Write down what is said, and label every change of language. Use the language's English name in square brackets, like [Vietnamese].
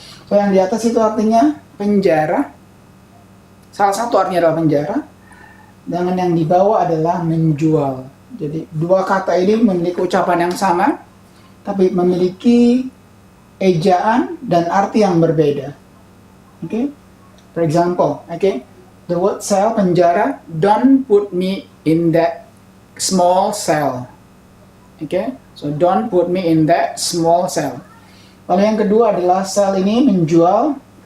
[Indonesian] So yang di atas itu artinya penjara, salah satu artinya adalah penjara, dan yang di bawah adalah menjual. Jadi dua kata ini memiliki ucapan yang sama, tapi memiliki ejaan dan arti yang berbeda. [English] For example, the word cell, penjara, don't put me in that small cell. So don't put me in that small cell. [Indonesian] Lalu yang kedua adalah sell ini menjual.